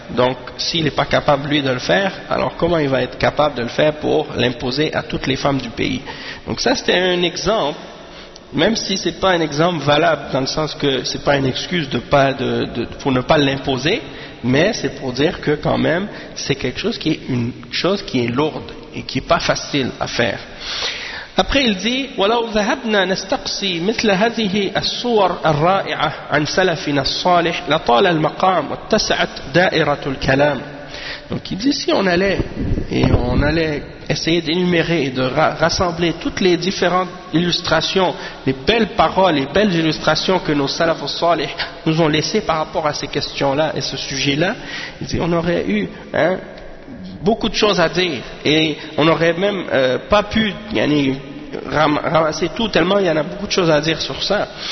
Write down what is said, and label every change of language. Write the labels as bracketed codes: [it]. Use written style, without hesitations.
[fr] Donc s'il n'est pas capable lui de le faire, alors comment il va être capable de le faire pour l'imposer à toutes les femmes du pays? Donc ça c'était un exemple, même si ce n'est pas un exemple valable, dans le sens que ce n'est pas une excuse pour ne pas l'imposer, mais c'est pour dire que quand même, c'est quelque chose qui est une chose qui est lourde. Et qui n'est pas facile à faire. [ar] Après, il dit وَلَوْ ذَهَبْنَا نَسْتَقْصِي مِثْلَ هَذِهِ الصُّوَرَ الرَّائِعَةِ عَنْ سَلَفِنَا الصَّالِحِ لَطَالَ الْمَقَامُ وَاتَّسَعَتْ دَائِرَةُ الْكَلَامِ. [fr] Donc, il dit si on allait et on allait essayer d'énumérer et de rassembler toutes les différentes illustrations, les belles paroles, les belles illustrations que nos salafs salih nous ont laissées par rapport à ces questions-là et ce sujet-là, il dit on aurait eu, hein, beaucoup de choses à dire et on n'aurait même pas pu yani, ramasser tout tellement il y en a beaucoup de choses à dire sur ça.